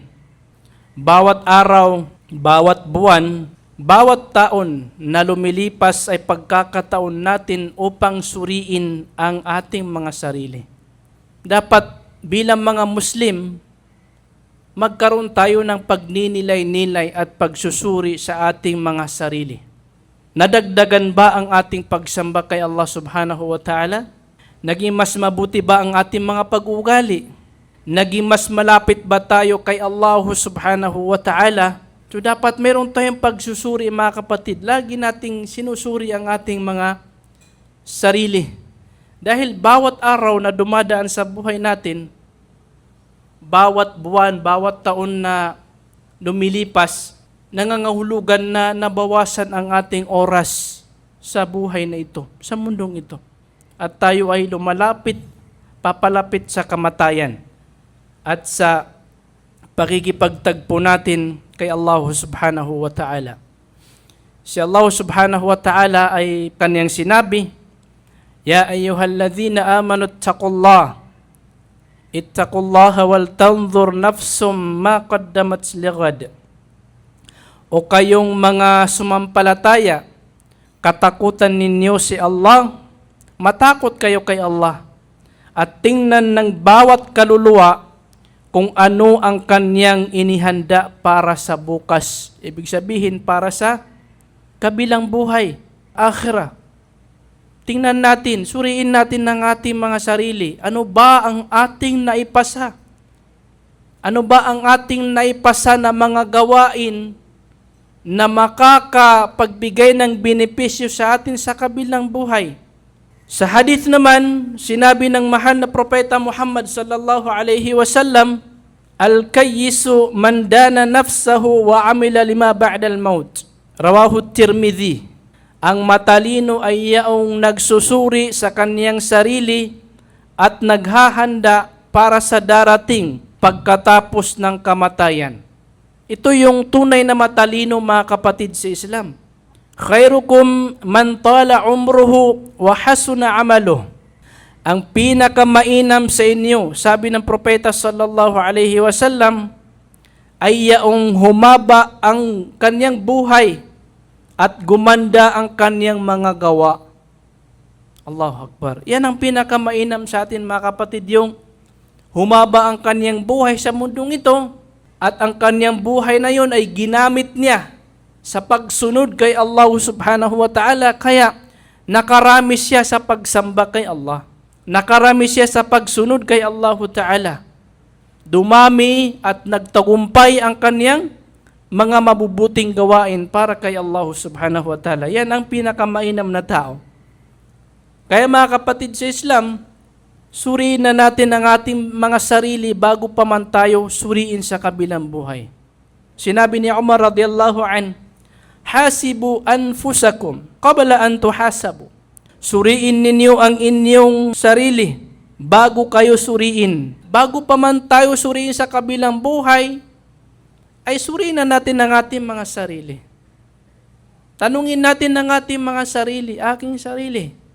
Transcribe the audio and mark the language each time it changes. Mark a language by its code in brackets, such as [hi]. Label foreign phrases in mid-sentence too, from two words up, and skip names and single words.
[tl] Bawat araw, bawat buwan, bawat taon na lumilipas ay pagkakataon natin upang suriin ang ating mga sarili. Dapat bilang mga Muslim, magkaroon tayo ng pagninilay-nilay at pagsusuri sa ating mga sarili. Nadagdagan ba ang ating pagsamba kay Allah [ar] سبحانه وتعالى? [tl] Naging mas mabuti ba ang ating mga pag-uugali? Naging mas malapit ba tayo kay Allah [ar] سبحانه وتعالى? [tl] So dapat meron tayong pagsusuri mga kapatid. Lagi nating sinusuri ang ating mga sarili. Dahil bawat araw na dumadaan sa buhay natin, bawat buwan, bawat taon na lumilipas, nangangahulugan na nabawasan ang ating oras sa buhay na ito, sa mundong ito. At tayo ay lumalapit, papalapit sa kamatayan at sa pakikipagtagpo natin kay Allah [ar] سبحانه وتعالى. [tl] Si Allah [ar] سبحانه وتعالى [tl] ay kanyang sinabi, [ar] يا أيها الذين آمنوا اتقوا الله اتقوا الله ولتنظر نفس ما قدمت لغد. [tl] O kayong mga sumampalataya, katakutan ninyo si Allah, matakot kayo kay Allah, at tingnan ng bawat kaluluwa kung ano ang kanyang inihanda para sa bukas. Ibig sabihin, para sa kabilang buhay, akhirah. Tingnan natin, suriin natin ng ating mga sarili. Ano ba ang ating naipasa? Ano ba ang ating naipasa na mga gawain na makakapagbigay ng benepisyo sa atin sa kabilang buhay? Sa hadith naman, sinabi ng mahal na propeta Muhammad [ar] صلى الله عليه وسلم, الكيس من دان نفسه وعمل لما بعد الموت. رواه الترمذي. [tl] Ang matalino ay yaong nagsusuri sa kaniyang sarili at naghahanda para sa darating pagkatapos ng kamatayan. Ito yung tunay na matalino mga kapatid sa Islam. [ar] خيركم من طال عمره وحسن عمله. [tl] Ang pinakamainam sa inyo, sabi ng propeta [ar] صلى الله عليه وسلم, [tl] ay yaong humaba ang kaniyang buhay at gumanda ang kaniyang mga gawa. [ar] الله أكبر. [tl] Yan ang pinakamainam sa atin mga kapatid, yung humaba ang kaniyang buhay sa mundong ito at ang kaniyang buhay na yon ay ginamit niya sa pagsunod kay Allah [ar] سبحانه وتعالى, [tl] kaya nakarami siya sa pagsamba kay Allah. Nakarami siya sa pagsunod kay Allah ta'ala. Dumami at nagtagumpay ang kaniyang mga mabubuting gawain para kay Allah [ar] سبحانه وتعالى. [tl] Yan ang pinakamainam na tao. Kaya mga kapatid sa Islam, suriin na natin ang ating mga sarili bago pa man tayo suriin sa kabilang buhay. Sinabi ni Umar [ar] رضي الله عن, حاسبوا أنفسكم قبل أن تحاسبوا. [tl] Suriin ninyo ang inyong sarili bago kayo suriin. Bago pa man tayo suriin sa kabilang buhay, ay suriin na natin ang ating mga sarili. Tanungin natin ang ating mga sarili, aking sarili.